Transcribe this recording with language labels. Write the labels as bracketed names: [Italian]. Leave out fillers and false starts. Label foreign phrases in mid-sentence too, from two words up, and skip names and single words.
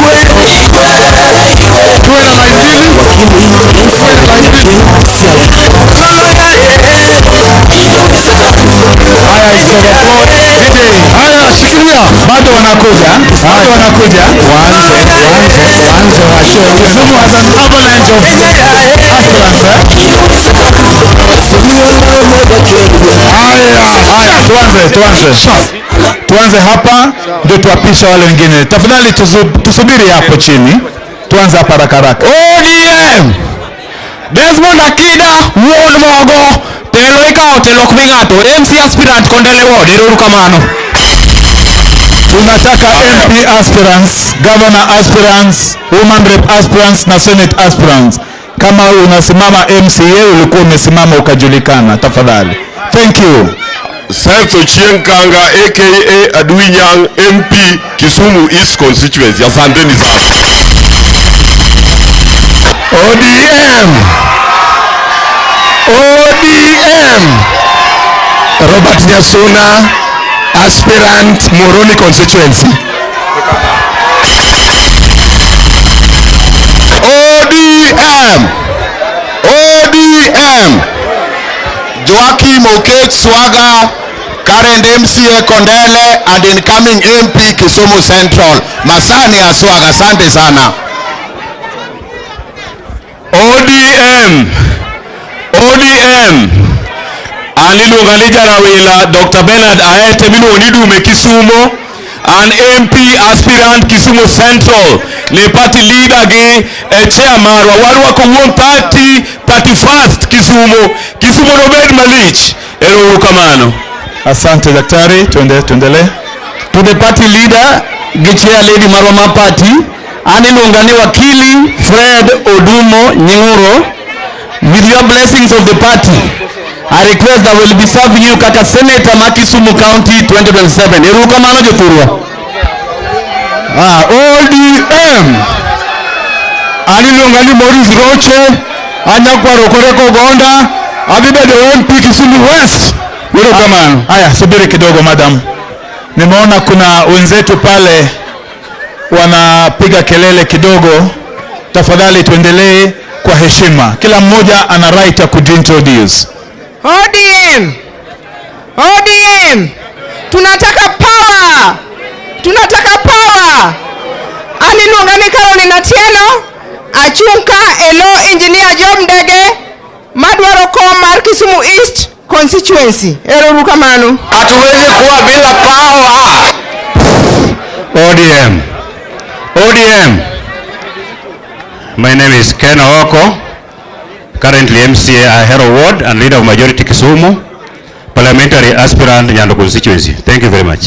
[Swahili] Tuwe na maizili. Haya isoga floor. Haya shikilia. Bado wanakuja. Bado wanakuja. Wanze wa show. [English] Kisumu has an avalanche of aspirants. [Swahili] Tuanze hapa ndio tuapisha wale wengine. Tafadhali tusubiri hapo chini. Tuanze hapa haraka. ODM. Desmond Akida, [Luo (Kenya and Tanzania)] Ward Mogo, Telo Ikao, Telo Kumingato, [English] MC Aspirant [Luo (Kenya and Tanzania)] Kondele Ward, Eruru Kamano. [Swahili] Tunataka [English] MP aspirants, Governor aspirants, Woman Rep aspirants na Senate aspirants. [Swahili] Kama unasimama MCA ulikuwa umesimama ukajulikana, tafadhali. [English] Thank you. Seth Chienkanga aka Aduinyang MP Kisumu East Constituency. [Swahili] Asanteni sana. [English] ODM. Robert Nyasuna, aspirant Moroni constituency. ODM. Joaquim Okech Swaga, current MCA Kondele and incoming MP Kisumu Central. [Swahili] Masani Aswaga, asante sana. ODM. [Luo (Kenya and Tanzania)] Aliluonga ni jarawila Dr. Bernard Aete miluongo ni Dume Kisumo, [English] an MP aspirant Kisumu Central. [Luo (Kenya and Tanzania)] Ne [English] party leader [Luo (Kenya and Tanzania)] gi chairman warwako wuon 31st Kisumu no bed malich. Ero kamano. [Swahili] Asante daktari, tuendelee. [English] To the party leader [Luo (Kenya and Tanzania)] gi [English] chair lady [Luo (Kenya and Tanzania)] marwa party, aniluonga ni wakili Fred Odumo Nying'uro. [English] With your blessings of the party, I request that will be serving you kaka Senator Kisumu County 2027. [Luo (Kenya and Tanzania)] Eruka mano joturwa. ODM. Aliluonga ni Morris Roche, anyakwaro koreko Gonda, abibedo MP Kisumu West. Eruka mano. [Swahili] Haya, subiri kidogo madam. Nimeona kuna wenzetu pale wanapiga kelele kidogo. Tafadhali tuendelee kwa heshima. Kila mmoja ana right ya kuintroduce. ODM. Tunataka power. [Luo (Kenya and Tanzania)] Aliluonga ni Caroline Atieno, achunka elo engineer Job Ndege, madwaro kom mar Kisumu East constituency. Ero kamano. [Swahili] Hatuwezi kuwa bila power. ODM. [English] My name is Ken Oko, currently MCA Ahero Ward and leader of Majority Kisumu, parliamentary aspirant Nyando constituency. Thank you very much.